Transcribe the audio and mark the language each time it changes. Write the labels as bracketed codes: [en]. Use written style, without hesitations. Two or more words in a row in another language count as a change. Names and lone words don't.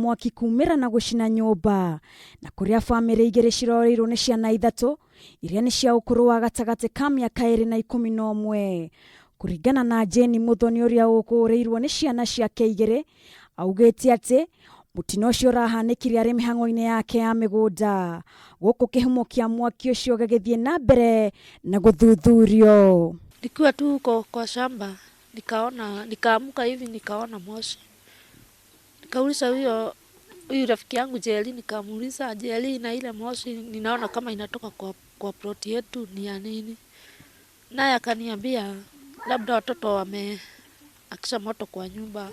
[ki] mwaki kumira na gucina nyumba na kuria famiri igiri ciroreirwo ni ciana ithatu iria ni cia ukuru wa gatagati ka miaka 21 kuringana na Jeni muthoni uria ukureirwo ni ciana ciake igiri augite ati mutino ucio urahanikire ari mihango-ini yake ya migunda guku kihumo kia mwaki ucio gagithie na mbere na guthuthurio. [sw] Nikiwa tu kwa shamba nikaamuka hivi nikaona moshi. Nikauliza huyu rafiki yangu Jeli, nikamuuliza Jeli, na ile moshi ninaona kama inatoka kwa ploti yetu ni ya nini? Naye akaniambia labda watoto wameakisha moto kwa nyumba.